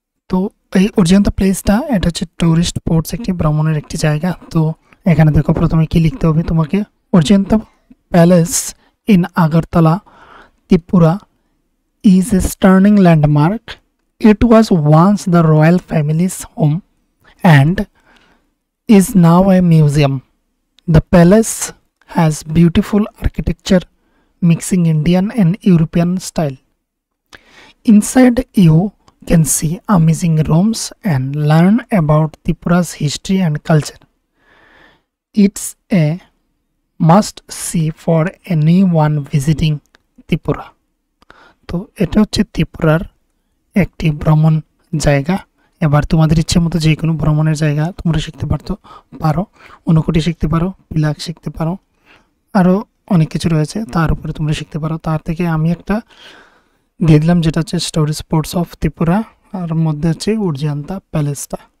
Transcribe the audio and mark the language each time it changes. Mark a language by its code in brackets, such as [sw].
[bn] তো এই অর্জিয়ান্তা প্লেসটা এটা হচ্ছে টুরিস্ট স্পটস, একটি ভ্রমণের একটি জায়গা। তো এখানে দেখো প্রথমে কি লিখতে হবে তোমাকে, অর্জিয়ান্তা palace in Agartala Tripura [en] is a stunning landmark. It was once the royal family's home and is now a museum. The palace has beautiful architecture mixing Indian and European style. Inside you can see amazing rooms and learn about Tripura's history and culture. It's a must see for anyone visiting Tripura. [bn] তো এটা হচ্ছে ত্রিপুরার একটি ভ্রমণ জায়গা। এবার তোমাদের ইচ্ছে মতো যে কোনো ভ্রমণের জায়গা তোমরা শিখতে পারো, ঊনকোটি শিখতে পারো, পিলাক শিখতে পারো, আরও অনেক কিছু রয়েছে তার উপরে তোমরা শিখতে পারো। তার থেকে আমি একটা দিয়ে দিলাম যেটা হচ্ছে স্টোরি স্পোর্টস অফ ত্রিপুরা, আর মধ্যে হচ্ছে অর্জিয়ান্তা প্যালেসটা।